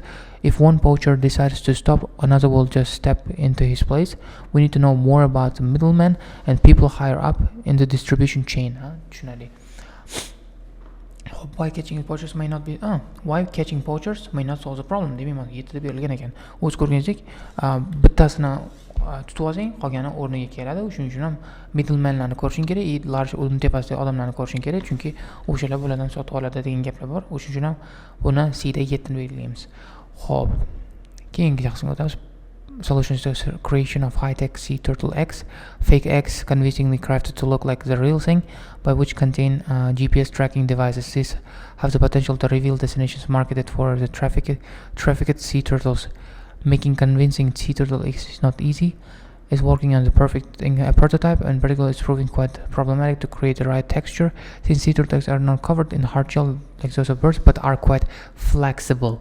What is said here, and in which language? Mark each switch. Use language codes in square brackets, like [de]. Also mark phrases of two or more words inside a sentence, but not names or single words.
[en] If one poacher decides to stop, another will just step into his place. We need to know more about the middlemen and people higher up in the distribution chain. Why catching poachers may not be why catching poachers may not solve the problem. [uz] Demak, yettida berilgan ekan. O'z ko'rganingizdek, bittasini tutib olsang, qolgani o'rniga keladi. Shuning uchun ham middlemanlarni ko'rishing kerak, large uning tepasidagi odamlarni ko'rishing kerak, chunki o'shalar bulardan sotib oladi degan gaplar bor. O'shuning uchun ham buni C da 7 ni belgilaymiz. Xo'p, keyingi qismga o'tamiz. [en] Solutions to creation of high-tech sea turtle eggs. Fake eggs convincingly crafted to look like the real thing, by which contain GPS tracking devices. These have the potential to reveal destinations marketed for the trafficked sea turtles. Making convincing sea turtle eggs is not easy. Is working on the perfect prototype, and in particular it's proving quite problematic to create the right texture, since sea turtle eggs are not covered in hard shell like those of birds, but are quite flexible.